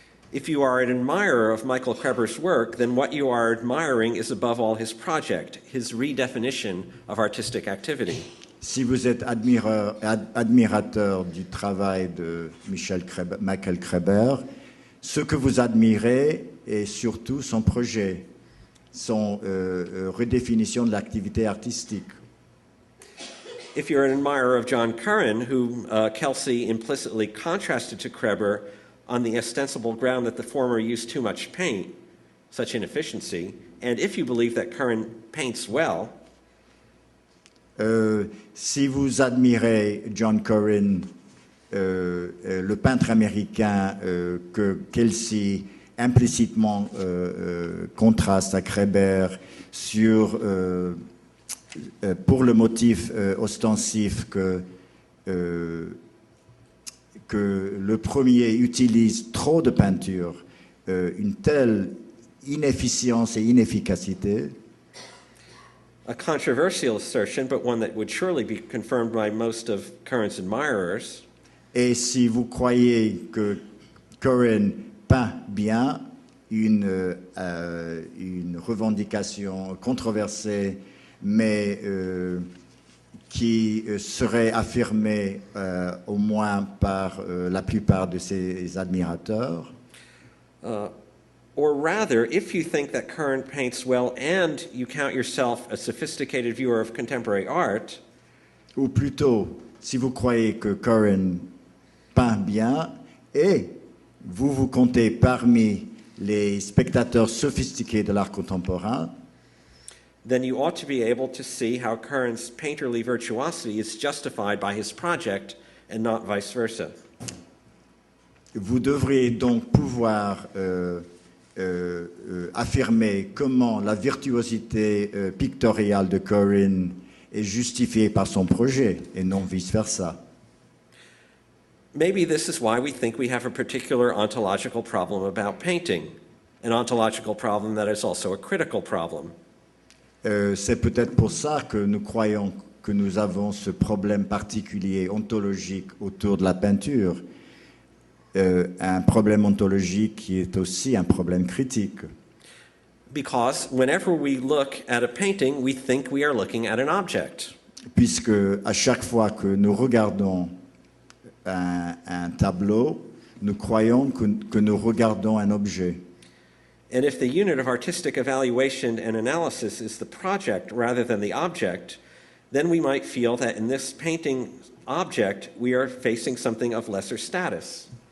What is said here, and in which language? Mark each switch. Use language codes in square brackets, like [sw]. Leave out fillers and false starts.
[en] If you are an admirer of Michael Kreber's work, then what you are admiring is above all his project, his redefinition of artistic activity. [fr] Si vous êtes admirateur du travail de Michael Kreber, ce que vous admirez est surtout son projet, son redéfinition de l'activité artistique. [en] If you're an admirer of John Curran, who Kelsey implicitly contrasted to Kreber on the ostensible ground that the former used too much paint, such inefficiency, and if you believe that Curran paints well, [fr] si vous admirez John Curran, le peintre américain que Kelsey implicitement contraste à Kreber sur, pour le motif ostensif que le premier utilise trop de peinture, une telle inefficience et inefficacité. [en] A controversial assertion, but one that would surely be confirmed by most of Curran's admirers. [fr] Et si vous croyez que Curran peint bien, une revendication controversée, mais qui serait affirmée au moins par la plupart de ses admirateurs. [en] Or rather, if you think that Curran paints well and you count yourself a sophisticated viewer of contemporary art, [fr] ou plutôt, si vous croyez que Curran peint bien et vous vous comptez parmi les spectateurs sophistiqués de l'art contemporain, [en] then you ought to be able to see how Curran's painterly virtuosity is justified by his project and not vice versa. [fr] Vous devriez donc pouvoir affirmer comment la virtuosité pictoriale de Curran est justifiée par son projet et non vice-versa. [en] Maybe this is why we think we have a particular ontological problem about painting, an ontological problem that is also a critical problem. [fr] C'est peut-être pour ça que nous croyons que nous avons ce problème particulier ontologique autour de la peinture, un problème ontologique qui est aussi un problème critique. [en] Because whenever we look at a painting, we think we are looking at an object. [fr] Puisque à chaque fois que nous regardons un tableau, nous croyons que nous regardons un objet. [en] And if the unit of artistic evaluation and analysis is the project rather than the object, then we might feel that in this painting object, we are facing something of lesser status.